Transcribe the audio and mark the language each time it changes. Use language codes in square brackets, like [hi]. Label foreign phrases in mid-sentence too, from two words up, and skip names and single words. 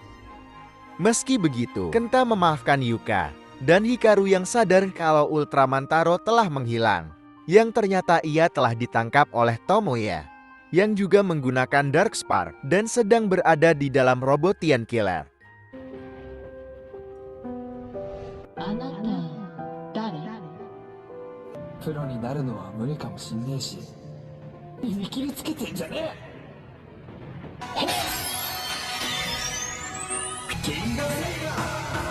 [id] Meski begitu, Kenta memaafkan Yuka. Dan Hikaru yang sadar kalau Ultraman Taro telah menghilang, yang ternyata ia telah ditangkap oleh Tomoya, yang juga menggunakan Dark Spark dan sedang berada di dalam robot Tian Killer. [ja] あなた誰？プロになるのは無理かもしんねえし、見切りつけてんじゃねえ。キングレイガー。